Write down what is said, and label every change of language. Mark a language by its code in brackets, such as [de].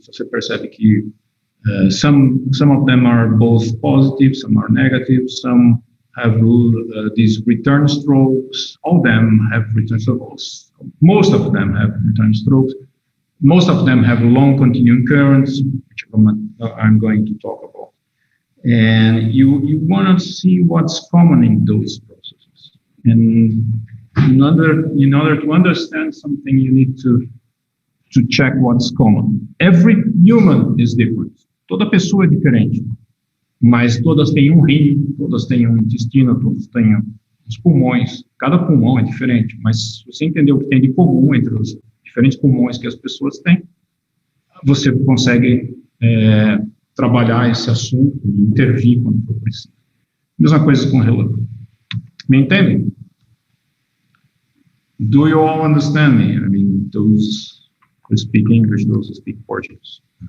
[pt] Você percebe que [en] some of them are both positive, some are negative, some have these return strokes, all of them have return strokes, most of them have return strokes, most of them have long continuing currents, which I'm going to talk about. And you want to see what's common in those processes. And in order to understand something, you need to check what's common. Every human is different. [pt] Toda pessoa é diferente. Mas todas têm um rim, todas têm um intestino, todas têm os pulmões. Cada pulmão é diferente. Mas se você entender o que tem de comum entre os diferentes pulmões que as pessoas têm, você consegue trabalhar esse assunto e intervir quando for preciso. Mesma coisa com relâmpago. Me entendem? [en] Do you all understand me? I mean, those who speak English, those who speak Portuguese.